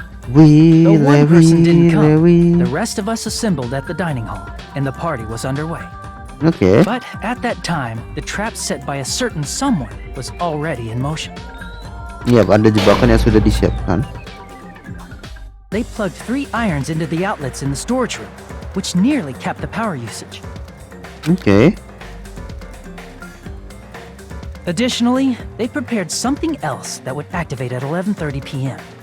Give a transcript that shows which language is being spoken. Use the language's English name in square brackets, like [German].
[English] Though one person didn't come, the rest of us assembled at the dining hall, and the party was underway. [Indonesian] Oke. [English] But at that time, the trap set by a certain someone was already in motion. [Indonesian] Iya, ada jebakan yang sudah disiapkan. [English] They plugged 3 irons into the outlets in the storage room, which nearly capped the power usage. [Indonesian] Oke. [English] Additionally, they prepared something else that would activate at 11:30 p.m.